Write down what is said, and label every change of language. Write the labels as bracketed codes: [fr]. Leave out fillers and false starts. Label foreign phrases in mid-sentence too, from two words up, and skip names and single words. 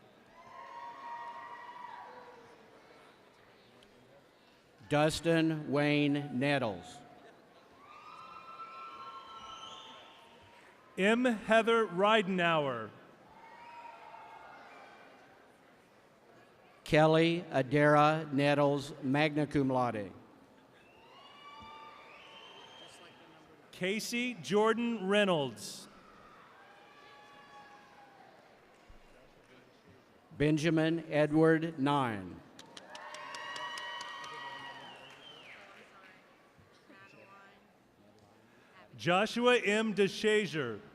[en] Dustin Wayne Nettles. M. Heather Ridenauer. Kelly Adara Nettles, [la] magna cum laude. [en] Casey Jordan Reynolds. Benjamin Edward Nine. Joshua M. DeShazer.